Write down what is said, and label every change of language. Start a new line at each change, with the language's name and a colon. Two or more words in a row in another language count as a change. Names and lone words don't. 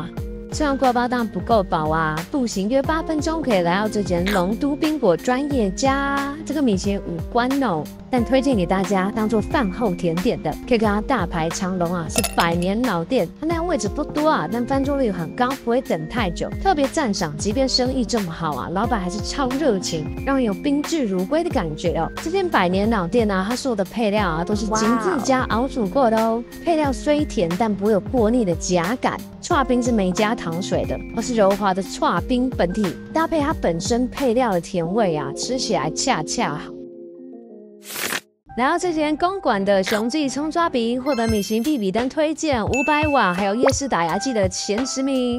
Chinese: 吃完刈包當然不夠飽啊，步行約8分鐘可以來到這間龍都冰果專業家，這個米其林無關哦，但推薦給大家當做飯後甜點的，可以跟它大排長龍啊，是100年老店，它那樣位置不多啊，但翻桌率很高，不會等太久。特別讚賞，即便生意這麼好啊，老闆還是超熱情，讓人有賓至如歸的感覺哦。這間100 年老店啊，它所有的配料啊都是精致加熬煮過的哦，配料雖甜，但不會有過膩的假感。剉冰是沒加糖水的，而是柔滑的剉冰本體，搭配它本身配料的甜味啊，吃起來恰恰好。來到這間公館的雄記蔥抓餅，獲得米其林必比登推薦500瓦，還有夜市打牙祭的前10名。